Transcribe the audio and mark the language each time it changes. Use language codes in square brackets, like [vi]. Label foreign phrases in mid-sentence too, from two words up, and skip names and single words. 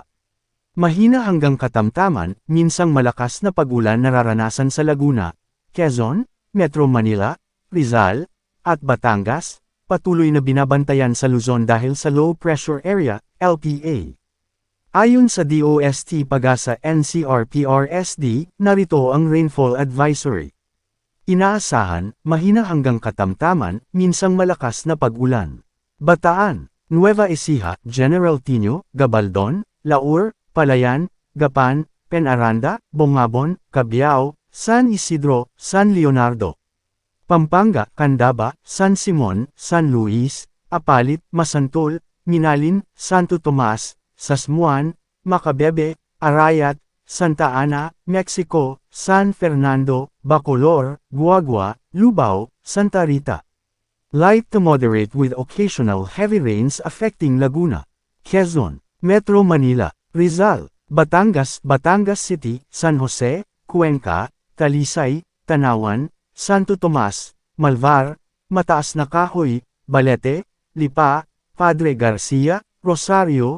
[tl] Mahina hanggang katamtaman, minsang malakas na pag-ulan nararanasan sa Laguna, Quezon, Metro Manila, Rizal, at Batangas, patuloy na binabantayan sa Luzon dahil sa [en] low pressure area, [tl] LPA. Ayon sa DOST Pagasa NCR-PRSD, narito ang [en] rainfall advisory. [tl] Inaasahan, mahina hanggang katamtaman, minsang malakas na pag-ulan. Bataan, Nueva Ecija, General Tino, Gabaldon, Laur, Palayan, Gapan, Penaranda, Bongabon, Cabiao, San Isidro, San Leonardo, Pampanga, Candaba, San Simon, San Luis, Apalit, Masantol, Minalin, Santo Tomas, Sasmuan, Macabebe, Arayat, Santa Ana, Mexico, San Fernando, Bacolor, Guagua, Lubao, Santa Rita. [en] Light to moderate with occasional heavy rains affecting Laguna, Quezon, Metro Manila, Rizal, Batangas, Batangas City, San Jose, Cuenca, Talisay, Tanawan, Santo Tomas, Malvar, Mataas na Kahoy, Balete, Lipa, Padre Garcia, Rosario,